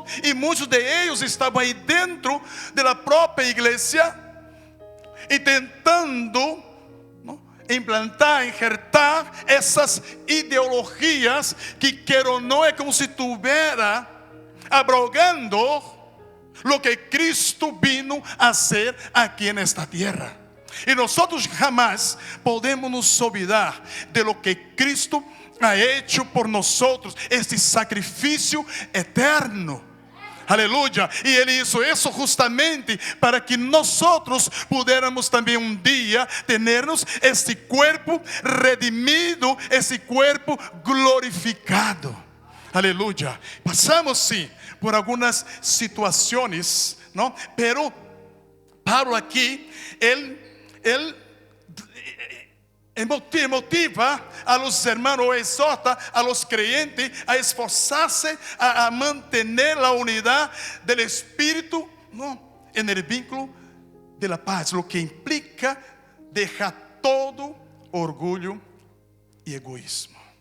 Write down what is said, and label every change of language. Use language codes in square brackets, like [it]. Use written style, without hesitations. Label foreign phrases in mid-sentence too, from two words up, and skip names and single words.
[pt] E muitos de eles estavam aí dentro da própria igreja e tentando implantar, injertar essas ideologias que quer ou não, é como se estivera abrogando [es] lo que Cristo vino a hacer [pt] aqui nesta terra. E nós jamais podemos nos olvidar [es] de lo que Cristo ha hecho [pt] por nós, este sacrifício eterno. Aleluia. E Ele hizo isso justamente para que nós pudiéramos também um dia termos este corpo redimido, este corpo glorificado. Aleluia. Passamos sim por algumas situações, não? [es] Pero Pablo [pt] aqui, ele motiva [es] a los hermanos, o exhorta a los creyentes a esforzarse a mantener la unidad del Espíritu, ¿no?, en el vínculo de la paz, lo que implica dejar todo orgullo y egoísmo.